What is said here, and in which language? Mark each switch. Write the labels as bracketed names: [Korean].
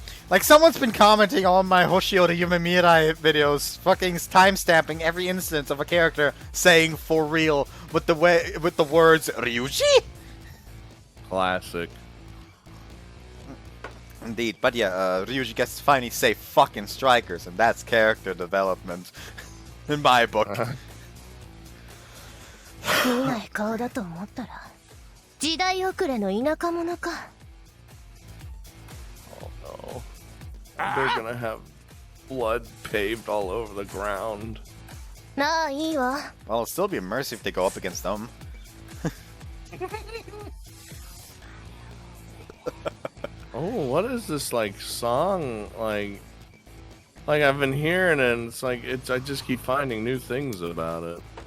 [English] Like, someone's been commenting on my Hoshio to Yume Mirai videos, fucking timestamping every instance of a character saying for real with the words Ryuji? Classic. Indeed, but yeah, Ryuji gets to finally say fucking Strikers, and that's character development. In my book. [Japanese] 見ない顔だと思ったら時代遅れの田舎者か。 [English] Oh no. They're gonna have blood paved all over the ground. [Japanese] なあいいわ。 [English] Well, it'll still be a mercy if they go up against them. Oh, what is this like song like I've been hearing it and it's like I just keep finding new things about it.